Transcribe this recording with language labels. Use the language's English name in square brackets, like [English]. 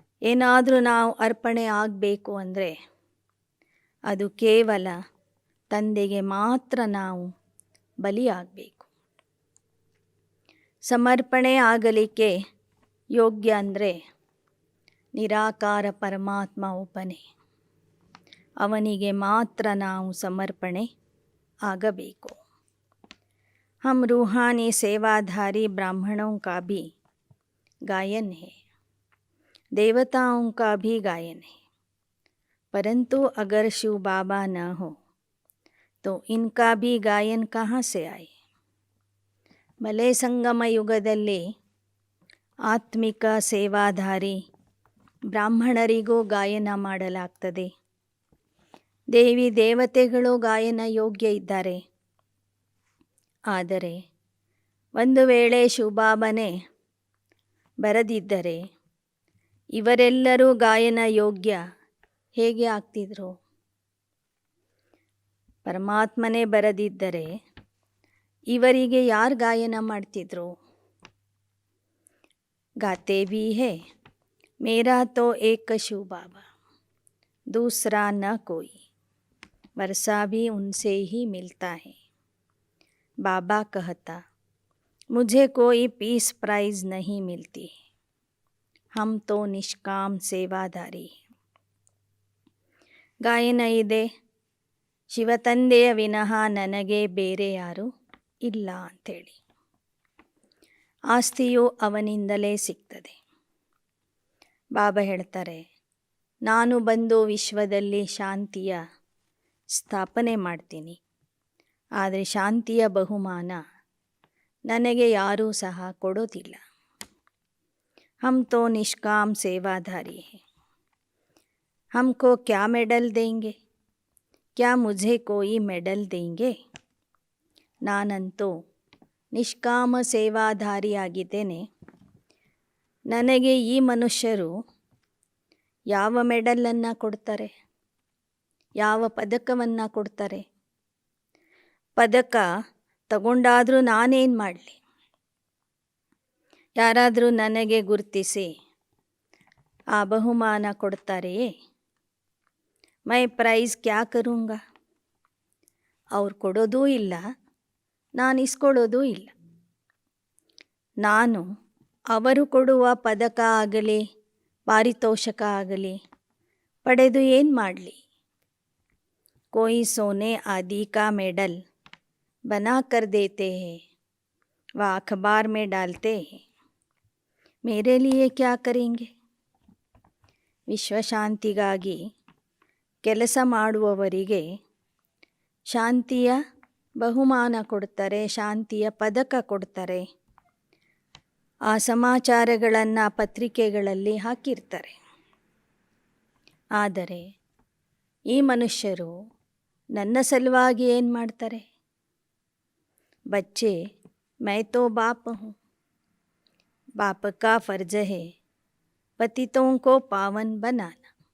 [Kannada] ಏನಾದರೂ ನಾವು ಅರ್ಪಣೆ ಆಗಬೇಕು ಅಂದರೆ ಅದು ಕೇವಲ ತಂದೆಗೆ ಮಾತ್ರ ನಾವು ಬಲಿಯಾಗಬೇಕು. ಸಮರ್ಪಣೆ ಆಗಲಿಕ್ಕೆ ಯೋಗ್ಯ ಅಂದರೆ ನಿರಾಕಾರ ಪರಮಾತ್ಮ ಒಬ್ಬನೇ, ಅವನಿಗೆ ಮಾತ್ರ ನಾವು ಸಮರ್ಪಣೆ ಆಗಬೇಕು. [Hindi] हम रूहानी सेवाधारी ब्राह्मणों का भी गायन है, देवताओं का भी गायन है, परंतु अगर शिव बाबा न हो तो इनका भी गायन कहाँ से आए. [Kannada] ಭಲೆ ಸಂಗಮ ಯುಗದಲ್ಲಿ ಆತ್ಮಿಕ ಸೇವಾಧಾರಿ ಬ್ರಾಹ್ಮಣರಿಗೂ ಗಾಯನ ಮಾಡಲಾಗ್ತದೆ, ದೇವಿ ದೇವತೆಗಳು ಗಾಯನ ಯೋಗ್ಯ ಇದ್ದಾರೆ. ಆದರೆ ಒಂದು ವೇಳೆ ಶಿವಬಾಬಾನೇ ಬರದಿದ್ದರೆ ಇವರೆಲ್ಲರೂ ಗಾಯನ ಯೋಗ್ಯ ಹೇಗೆ ಆಗ್ತಿದ್ರು? ಪರಮಾತ್ಮನೇ ಬರದಿದ್ದರೆ ಇವರಿಗೆ ಯಾರು ಗಾಯನ ಮಾಡ್ತಿದ್ರು? [Hindi] गाते भी है मेरा तो एक शिव बाबा, दूसरा न कोई, वर्षा भी उनसे ही मिलता है. बाबा कहता मुझे कोई पीस प्राइज नहीं मिलती, हम तो निष्काम सेवाधारी. [Kannada] ಗಾಯನ ಇದೆ, ಶಿವತಂದೆಯ ವಿನಃ ನನಗೆ ಬೇರೆ ಯಾರೂ ಇಲ್ಲ ಅಂಥೇಳಿ. ಆಸ್ತಿಯು ಅವನಿಂದಲೇ ಸಿಗ್ತದೆ. ಬಾಬಾ ಹೇಳ್ತಾರೆ, ನಾನು ಬಂದು ವಿಶ್ವದಲ್ಲಿ ಶಾಂತಿಯ ಸ್ಥಾಪನೆ ಮಾಡ್ತೀನಿ, ಆದರೆ ಶಾಂತಿಯ ಬಹುಮಾನ ನನಗೆ ಯಾರೂ ಸಹ ಕೊಡೋದಿಲ್ಲ. [Hindi] हम तो निष्काम सेवाधारी हैं, हमको क्या मेडल देंगे? क्या मुझे कोई मेडल देंगे? [Kannada] ನಾನಂತೂ ನಿಷ್ಕಾಮ ಸೇವಾಧಾರಿಯಾಗಿದ್ದೇನೆ. ನನಗೆ ಈ ಮನುಷ್ಯರು ಯಾವ ಮೆಡಲನ್ನು ಕೊಡ್ತಾರೆ? ಯಾವ ಪದಕವನ್ನು ಕೊಡ್ತಾರೆ? ಪದಕ ತಗೊಂಡಾದರೂ ನಾನೇನು ಮಾಡಲಿ? ಯಾರಾದರೂ ನನಗೆ ಗುರುತಿಸಿ ಆ ಬಹುಮಾನ ಕೊಡ್ತಾರೆಯೇ? [Hindi] ಮೈ ಪ್ರೈಸ್ ಕ್ಯಾ ಕರೂಂಗಾ? [Kannada] ಅವ್ರು ಕೊಡೋದೂ ಇಲ್ಲ, ನಾನು ಇಸ್ಕೊಳ್ಳೋದೂ ಇಲ್ಲ. ನಾನು ಅವರು ಕೊಡುವ ಪದಕ ಆಗಲಿ ಪಾರಿತೋಷಕ ಆಗಲಿ ಪಡೆದು ಏನು ಮಾಡಲಿ? [Hindi] कोई सोने आदि का मेडल बना कर देते हैं, वह अखबार में डालते हैं, मेरे लिए क्या करेंगे? [Kannada] ವಿಶ್ವಶಾಂತಿಗಾಗಿ ಕೆಲಸ ಮಾಡುವವರಿಗೆ ಶಾಂತಿಯ ಬಹುಮಾನ ಕೊಡ್ತಾರೆ, ಶಾಂತಿಯ ಪದಕ ಕೊಡ್ತಾರೆ. ಆ ಸಮಾಚಾರಗಳನ್ನು ಪತ್ರಿಕೆಗಳಲ್ಲಿ ಹಾಕಿರ್ತಾರೆ. ಆದರೆ ಈ ಮನುಷ್ಯರು ನನ್ನ ಸಲುವಾಗಿ ಏನು ಮಾಡ್ತಾರೆ? [Hindi] ಬಚ್ಚೆ ಮೈ ತೋ ಬಾಪ್ ಹೂँ, बाप का फर्ज है पतितों को पावन बनाना.